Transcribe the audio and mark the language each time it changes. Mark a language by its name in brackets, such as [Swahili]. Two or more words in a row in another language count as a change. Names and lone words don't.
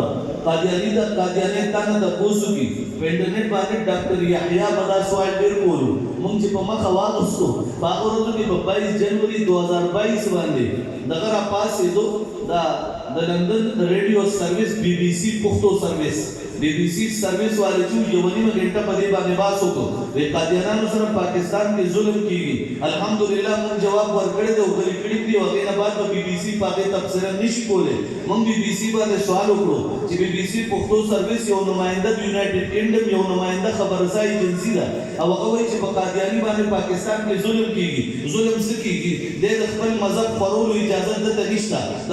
[Pashto] قادیاني دا قادیانۍ تا نه تپوس وکړي په انټرنیټ باندې ډاکټر یحیی به دا سوال ډېر کولو موږ چې په مخه واغوستو په هغه ورځو کې په 22 جنوري 2022 باندې دغه راپاڅېدو دا د لندن ریډیو سروس BBC پښتو سروس BBC سروس والے چې یو نیمه غنټه په دې باندې بحث وکړو د قادیانانو سره پاکستان کې ظلم کیږي الحمدلله موږ جواب ورکړی دی او غلي کړي دي او هغې نه بعد به BBC په هغې تبصره نشي کولی موږ BBC باندې سوال وکړو چې BBC پښتو سروس یو نماینده د یونایټډ کینګډم یو نماینده خبررسا ایجنسي ده او هغه وایي چې په قادیاني باندې پاکستان کې ظلم کیږي ظلم څه کیږي دی د خپل مذهب خورولو اجازه دته نشته د